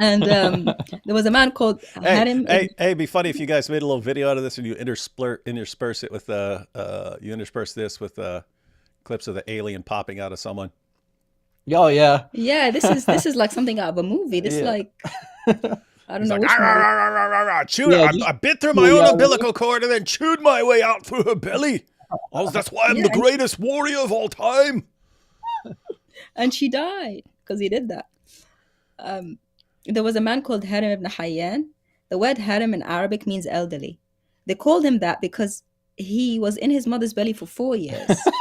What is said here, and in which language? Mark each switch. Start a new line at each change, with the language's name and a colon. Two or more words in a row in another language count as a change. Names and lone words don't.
English: And there was a man called Harim. It'd be funny if you guys made a little video out of this and you intersperse it with you intersperse this with clips of the alien popping out of someone. Oh yeah. Yeah, this is like something out of a movie. This Yeah. like I don't He's know like, which "Rah, rah, movie. rah, rah, rah, rah, chewed Yeah, I, just- I bit through my own yeah. umbilical cord and then chewed my way out through her belly. Oh, that's why I'm Yeah, the and- greatest warrior of all time. And she died because he did that. There was a man called Harim ibn Hayyan. The word Harim in Arabic means elderly. They called him that because he was in his mother's belly for 4 years.